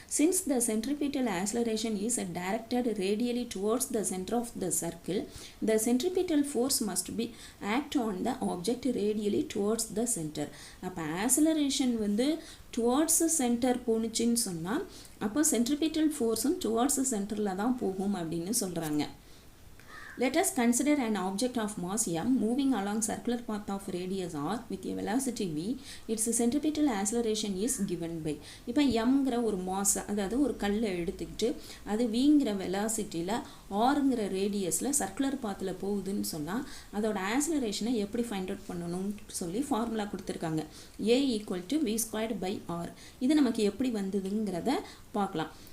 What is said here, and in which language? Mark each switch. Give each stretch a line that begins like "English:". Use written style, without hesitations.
English: Since the centripetal acceleration is directed radially towards the centre of the circle, the centripetal force must be act on the object radially towards the center.
Tamil: அப்போ acceleration வந்து
English: towards the center
Tamil: போனுச்சுன்னு சொன்னால் அப்போ centripetal forceம் towards the centerல தான் போகும் அப்படின்னு சொல்கிறாங்க.
English: Let us consider an object of mass m moving along circular path of radius r with a velocity v. Its centripetal acceleration is given by.
Tamil: இப்போ mங்கிற ஒரு mass, அதாவது ஒரு கல்லை எடுத்துக்கிட்டு அது vங்கிற வெலாசிட்டியில் ஆறுங்கிற ரேடியஸில் சர்க்குலர் பாத்தில் போகுதுன்னு சொன்னால் அதோட ஆக்ஸலரேஷனை எப்படி ஃபைண்ட் அவுட் பண்ணணும்னு சொல்லி ஃபார்முலா கொடுத்துருக்காங்க. a = v²/r. இது நமக்கு எப்படி வந்ததுங்கிறத பார்க்கலாம்.